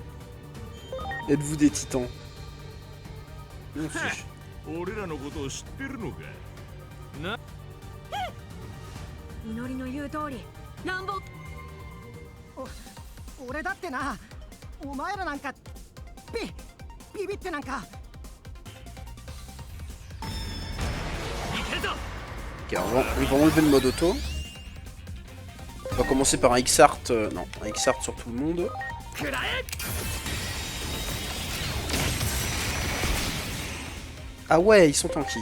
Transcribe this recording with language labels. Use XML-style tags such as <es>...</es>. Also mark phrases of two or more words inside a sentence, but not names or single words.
<fr>Êtes-vous des titans? Non, si.</fr> <ja>俺らのことを知ってるのかな。祈りの言う通り乱暴。俺だってな、お前らなんかビビってなんか。</ja> <fr>Ok, on va enlever le mode auto. On va commencer par un X-Art. Non, un X-Art sur tout le monde. Ah ouais, ils sont tanky.</fr>